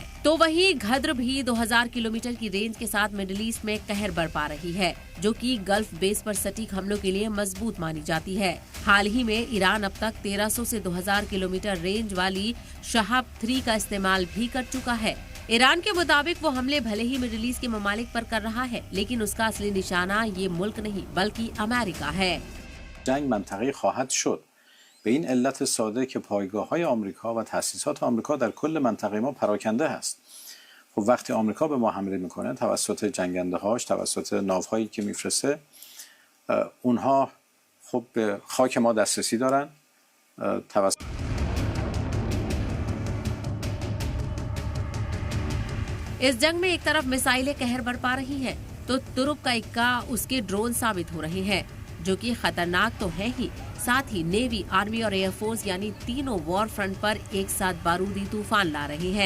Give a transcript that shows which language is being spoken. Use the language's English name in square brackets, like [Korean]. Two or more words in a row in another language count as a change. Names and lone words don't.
[Hindi] तो वहीं घद्र भी 2000 किलोमीटर की रेंज के साथ [English] Middle East [Hindi] में कहर बरपा रही है, जो कि गल्फ बेस पर सटीक हमलों के लिए मजबूत मानी जाती है। हाल ही में ईरान अब तक 1300 से 2000 किलोमीटर रेंज वाली शहाब 3 का इस्तेमाल भी कर चुका है। ईरान के मुताबिक वो हमले भले ही [English] Middle East [Hindi] के ममालिक पर कर रहा है, लेकिन उसका असली निशाना ये मुल्क नहीं बल्कि अमेरिका है। [Persian] जंग منطقه‌ای خواهد شد. به این علت ساده که پایگاه‌های آمریکا و تأسیسات آمریکا در کل منطقه ما پراکنده است. خب وقتی آمریکا به ما حمله میکنه توسط جنگنده‌هاش، توسط ناوهایی که میفرسته، اونها خب به خاک ما دسترسی دارن. [Hindi] इस जंग में एक तरफ मिसाइलें कहर बरपा रही हैं, तो तुरुप का इक्का उसके ड्रोन साबित हो रहे हैं, जो कि खतरनाक तो है ही, साथ ही नेवी, आर्मी और एयरफोर्स यानी तीनों [English] war front [Hindi] पर एक साथ बारूदी तूफान ला रहे हैं।